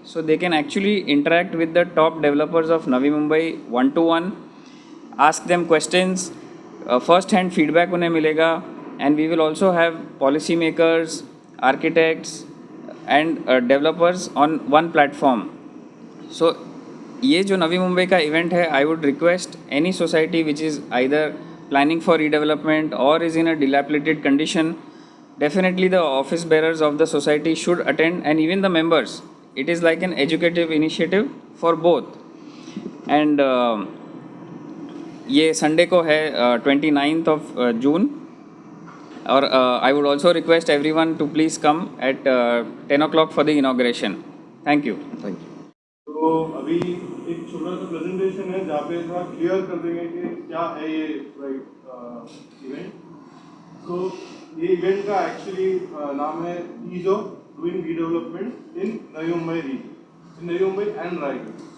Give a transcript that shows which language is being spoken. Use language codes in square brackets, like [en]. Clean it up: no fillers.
[en] so they can actually interact with the top developers of Navi Mumbai 1-to-1, ask them questions, first hand feedback [hi] उन्हें मिलेगा। [en] And we will also have policy makers, architects and developers on one platform. [hi] सो ये जो नवी मुंबई का event है, [en] I would request any society which is either planning for redevelopment or is in a dilapidated condition, definitely the office bearers of the society should attend, and even the members. It is like an educative initiative for both. And [hi] ये Sunday को है [en] 29th of June, और I would also request everyone to please come at 10 o'clock for the inauguration. Thank you. Thank you. [hi] तो अभी एक छोटा सा presentation है जहाँ पे थोड़ा क्लियर कर देंगे कि क्या है ये इवेंट। तो ये इवेंट का एक्चुअली नाम है ease of doing redevelopment in Navi Mumbai reason, in Navi Mumbai and Raigarh.